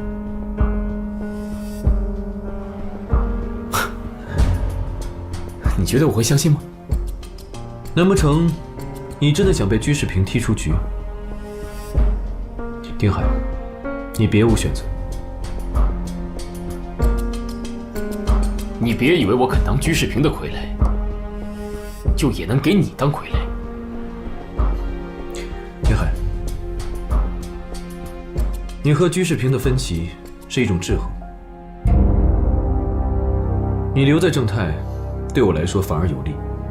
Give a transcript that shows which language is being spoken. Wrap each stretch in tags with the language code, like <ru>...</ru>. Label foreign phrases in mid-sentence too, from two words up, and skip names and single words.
<zh>你覺得我會相信嗎？難不成你真的想被居士平踢出局？丁海，你別無選擇。你別以為我肯當居士平的傀儡，就也能給你當傀儡。丁海，你和居士平的分歧是一種制衡。你留在正泰，對我來說反而有利。</zh>